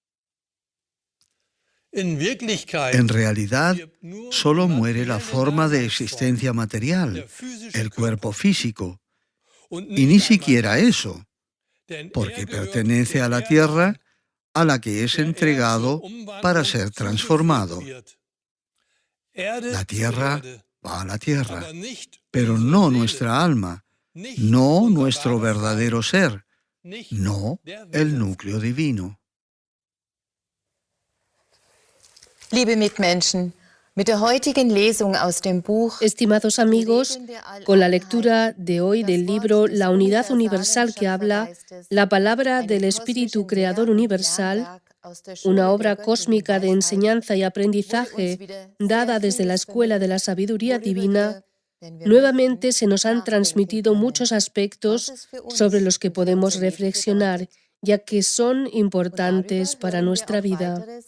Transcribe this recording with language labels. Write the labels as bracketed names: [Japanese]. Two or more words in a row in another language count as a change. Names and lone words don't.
[Spanish] En realidad, solo muere la forma de existencia material, el cuerpo físico, y ni siquiera eso, porque pertenece a la tierra a la que es entregado para ser transformado. La tierra va a la tierra, pero no nuestra alma, no nuestro verdadero ser, no el núcleo divino. [German] Liebe Mitmenschen, mit der heutigen Lesung aus dem Buch [Spanish] Estimados amigos, con la lectura de hoy del libro La Unidad Universal que habla, la palabra del Espíritu Creador Universal, una obra cósmica de enseñanza y aprendizaje dada desde la Escuela de la Sabiduría Divina, nuevamente se nos han transmitido muchos aspectos sobre los que podemos reflexionar, ya que son importantes para nuestra vida.